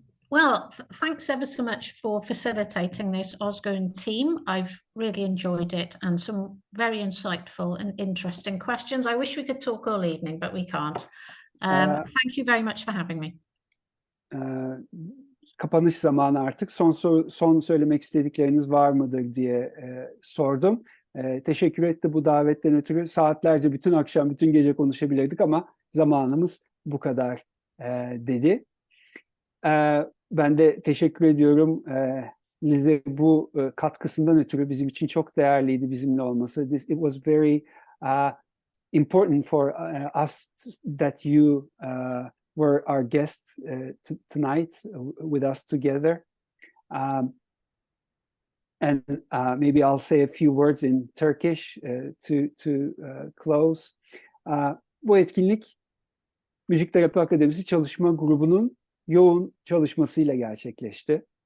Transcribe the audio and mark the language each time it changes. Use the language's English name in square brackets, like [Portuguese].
[English] Well, thanks ever so much for facilitating this, Oscar and team. I've really enjoyed it, and some very insightful and interesting questions. I wish we could talk all evening, but we can't. Thank you very much for having me. [Turkish] Kapanış zamanı artık. Son söylemek istedikleriniz var mıdır diye sordum. Teşekkür etti bu davetten ötürü. Saatlerce, bütün akşam, bütün gece konuşabilirdik ama zamanımız bu kadar dedi. Ben de teşekkür ediyorum Liz'e bu katkısından ötürü. Bizim için çok değerliydi bizimle olması. [English] It was very important for us that you were our guest tonight with us together. And maybe I'll say a few words in Turkish to close. [Turkish] Bu etkinlik Müzik Terapi Akademisi Çalışma Grubu'nun yoğun çalışmasıyla gerçekleşti.